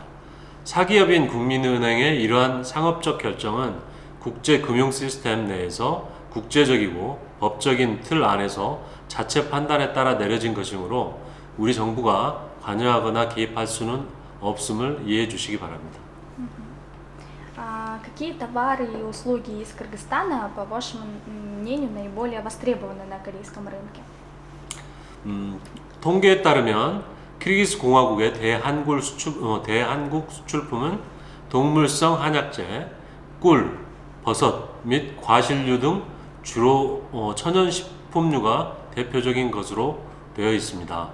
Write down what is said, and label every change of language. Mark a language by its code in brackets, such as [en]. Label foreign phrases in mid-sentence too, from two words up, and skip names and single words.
[ko] 사기업인 국민은행의 이러한 상업적 결정은 국제금융 시스템 내에서 국제적이고 법적인 틀 안에서 자체 판단에 따라 내려진 것이므로 우리 정부가 관여하거나 개입할 수는 없음을 이해해 주시기 바랍니다. [ru] Какие товары и услуги из Кыргызстана, по вашему мнению, наиболее востребованы на корейском рынке? [ko] 통계에 따르면 키르기스 공화국의 대한국 수출품은 동물성 한약재, 꿀, 버섯 및 과실류 등 주로 천연식품류가 대표적인 것으로 되어 있습니다.